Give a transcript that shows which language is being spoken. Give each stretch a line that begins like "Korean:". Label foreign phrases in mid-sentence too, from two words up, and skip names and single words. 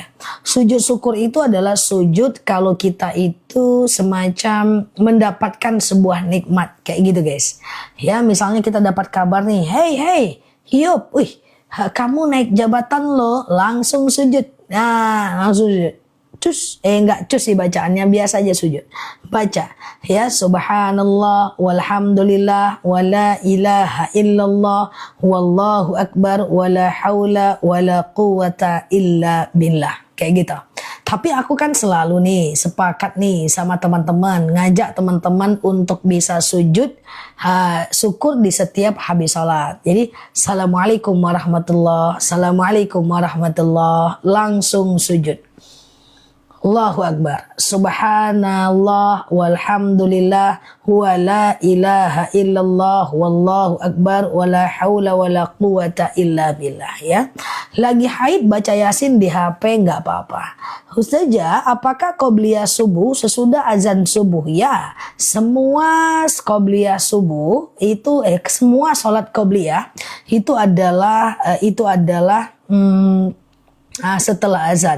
Indonesian: Sujud syukur itu adalah sujud kalau kita itu semacam mendapatkan sebuah nikmat kayak gitu guys. Ya, misalnya kita dapat kabar nih, hey, Hiup, kamu naik jabatan loh, langsung sujud. Nah, langsung sujud. cus, enggak cus sih bacaannya, biasa aja sujud. Baca ya,
Arabic: سبحان الله والحمد لله ولا إله إلا الله والله أكبر ولا حول ولا قوة إلا بالله.
Indonesian: Kayak gitu. Tapi aku kan selalu nih sepakat nih sama teman-teman, ngajak teman-teman untuk bisa sujud syukur di setiap habis sholat.
Arabic: Jadi السلام عليكم ورحمة الله، السلام عليكم ورحمة الله,
Indonesian: langsung sujud.
Arabic: الله أكبر، سبحان الله والحمد لله ولا إله إلا الله والله أكبر ولا حول ولا قوة إلا بالله ya.
Indonesian: Lagi haid baca Yasin di HP nggak apa-apa. Ustazah, apakah qobliyah subuh sesudah azan subuh? Ya, semua qobliyah subuh itu semua sholat qobliyah itu adalah setelah azan.